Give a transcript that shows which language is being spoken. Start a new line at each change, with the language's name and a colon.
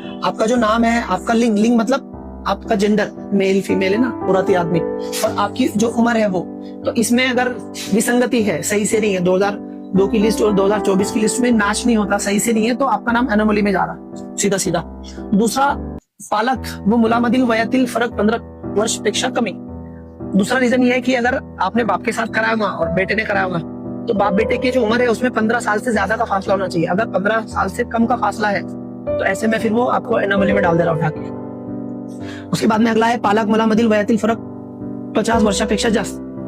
Hindi: आपका जो नाम है, आपका लिंग मतलब आपका जेंडर, मेल फीमेल है ना, औरत या आदमी, और आपकी जो उम्र है वो, तो इसमें अगर विसंगति है, सही से नहीं है, 2002 की लिस्ट और 2024 की लिस्ट में मैच नहीं होता, सही से नहीं है, तो आपका नाम एनोमली में जा रहा सीधा सीधा।
Marathi: दूसरा, पालक व मुलामधील वयातील फरक 15 वर्ष पेक्षा कमी।
Hindi: दूसरा रीजन ये है कि अगर आपने बाप के साथ कराया होगा और बेटे ने कराया होगा तो बाप बेटे की जो उम्र है उसमें 15 साल से ज्यादा का फासला होना चाहिए। अगर 15 साल से कम का फासला है तो ऐसे में फिर वो आपको एनोमली में डाल दे रहा उठा के। उसके बाद में अगला है
Marathi: पालक मुलामधील वयातील फरक 50 वर्षापेक्षा जास्त।